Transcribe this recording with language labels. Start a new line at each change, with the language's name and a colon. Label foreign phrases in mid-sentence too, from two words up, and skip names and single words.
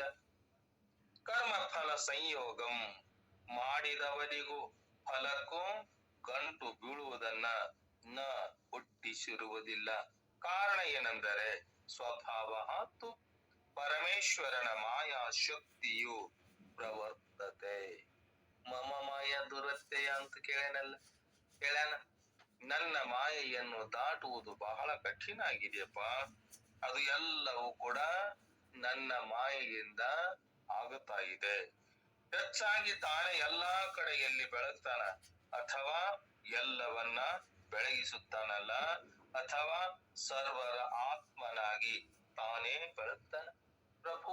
Sanskrit: ಕರ್ಮ ಫಲ ಸಂಯೋಗಂ
Kannada: ಮಾಡಿದವರಿಗೂ ಫಲಕ್ಕೂ ಗಂಟು ಬೀಳುವುದನ್ನ ನ ಹುಟ್ಟಿಸಿರುವುದಿಲ್ಲ. ಕಾರಣ ಏನೆಂದರೆ
Sanskrit: ಸ್ವಭಾವ ತು
Kannada: ಪರಮೇಶ್ವರನ ಮಾಯಾ ಶಕ್ತಿಯು ಪ್ರವರ್ತತೆ.
Sanskrit: ಮಮ ಮಾಯ ದುರತ್ಯಯ
Kannada: ಅಂತ ಕೇಳೇನಲ್ಲ, ಹೇಳ್ಯಾನ. ನನ್ನ ಮಾಯೆಯನ್ನು ದಾಟುವುದು ಬಹಳ ಕಠಿಣ ಆಗಿದೆಯಪ್ಪ. ಅದು ಎಲ್ಲವೂ ಕೂಡ ನನ್ನ ಮಾಯೆಯಿಂದ ಆಗುತ್ತಾ ಇದೆ. ಹೆಚ್ಚಾಗಿ ತಾನೇ ಎಲ್ಲಾ ಕಡೆಯಲ್ಲಿ ಬೆಳಗ್ತಾನ, ಅಥವಾ ಎಲ್ಲವನ್ನ ಬೆಳಗಿಸುತ್ತಾನಲ್ಲ, ಅಥವಾ ಸರ್ವರ ಆತ್ಮನಾಗಿ ತಾನೇ ಬೆಳಗ್ತಾನ ಪ್ರಭು.